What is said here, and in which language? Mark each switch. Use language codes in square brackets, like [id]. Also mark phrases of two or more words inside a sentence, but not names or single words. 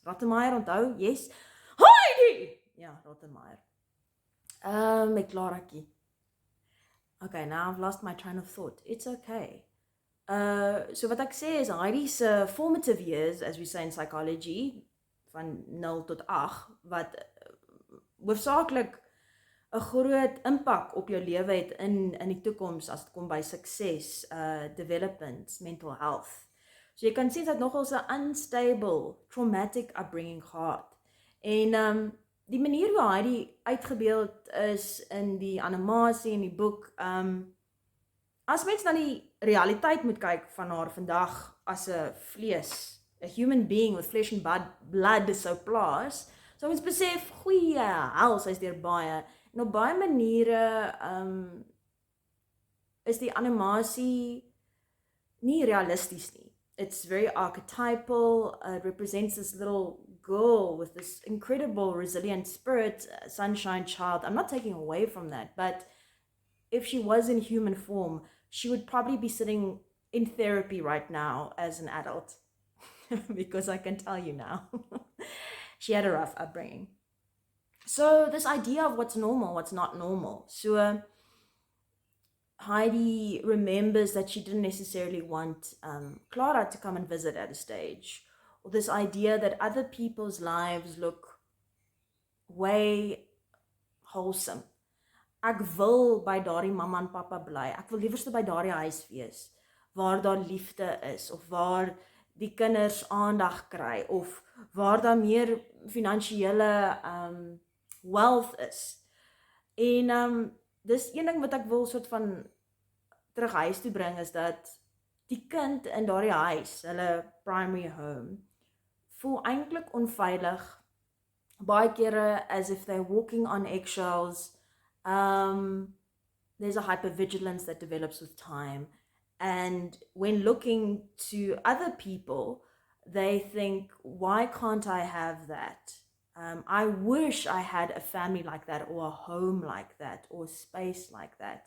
[af] Rottenmeier, onthou? Yes. Heidi! Ja, Rottenmeier. Met Clarakie. [en] Okay, now I've lost my train of thought. It's okay. [af] So wat ek sê is [en] Heidi's formative years, as we say in psychology, [af] van 0 tot 8, wat hoofsaaklik 'n groot impak op jou lewe het in die toekoms as dit kom by sukses, [en] development, mental health. [af] So jy kan sien sy het nogal 'n [en] unstable, traumatic upbringing [af] gehad. En die manier hoe Heidi uitgebeeld is in die animasie en die boek, as mens na die realiteit moet kyk van haar vandag as 'n vlees, [en] a human being with flesh and blood [af] so plaas, so mens besef, goeie hel, sy is deur baie, en op baie maniere is die animasie nie realisties nie. [en] It's very archetypal, it represents this little girl with this incredible resilient spirit, sunshine child. I'm not taking away from that, but if she was in human form, she would probably be sitting in therapy right now as an adult, because I can tell you now, she had a rough upbringing. So this idea of what's normal, what's not normal. So Heidi remembers that she didn't necessarily want Clara to come and visit at a stage, or this idea that other people's lives look way wholesome. [af] Ek wil by daardie mamma en pappa bly. Ek wil liewerste by daardie huis wees waar daar liefde is, of waar die kinders aandag kry, of waar daar meer finansiële wealth is. En dis een ding wat ek wil soort van terug huis toe bring, is dat die kind in daardie huis, hulle [en] primary home, [af] voel eintlik onveilig, baie kere [en] as if they're walking on eggshells. There's a hypervigilance that develops with time, and when looking to other people, they think, why can't I have that? I wish I had a family like that, or a home like that, or a space like that.